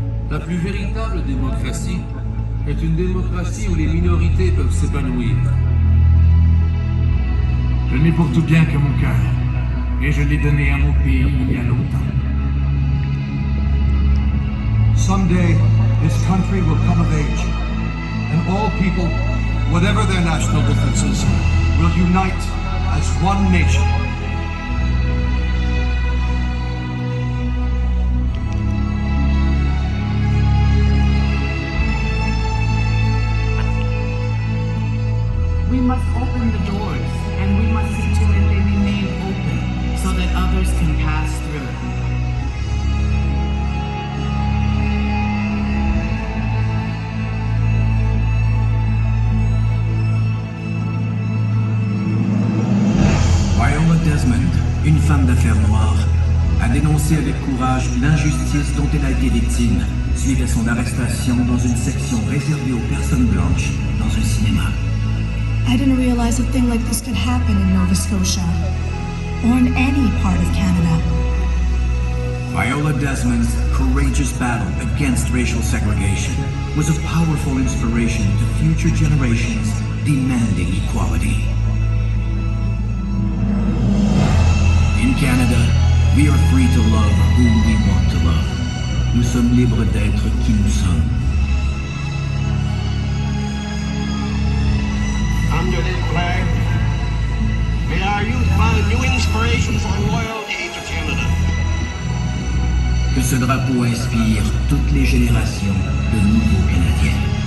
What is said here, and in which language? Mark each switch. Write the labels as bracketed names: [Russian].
[French] La plus véritable démocratie est une démocratie où les minorités peuvent s'épanouir. Je n'ai pour tout bien que mon cœur, et je l'ai donné à mon pays il y a longtemps. [English] Someday, this country will come of age, and all people, whatever their national differences, will unite as one nation. We must open the doors, and we must see to it they remain open so that others can pass through. [French] Viola Desmond, une femme d'affaires noire, a dénoncé avec courage l'injustice dont elle a été victime suite à son arrestation dans une section réservée aux personnes blanches dans un cinéma. [English] I didn't realize a thing like this could happen in Nova Scotia, or in any part of Canada. Viola Desmond's courageous battle against racial segregation was a powerful inspiration to future generations demanding equality. In Canada, we are free to love whom we want to love. [French] Nous sommes libres d'être qui nous sommes. [English] Under this flag, may our youth find new inspiration for loyalty to Canada. [French] Que ce drapeau inspire toutes les générations de nouveaux Canadiens.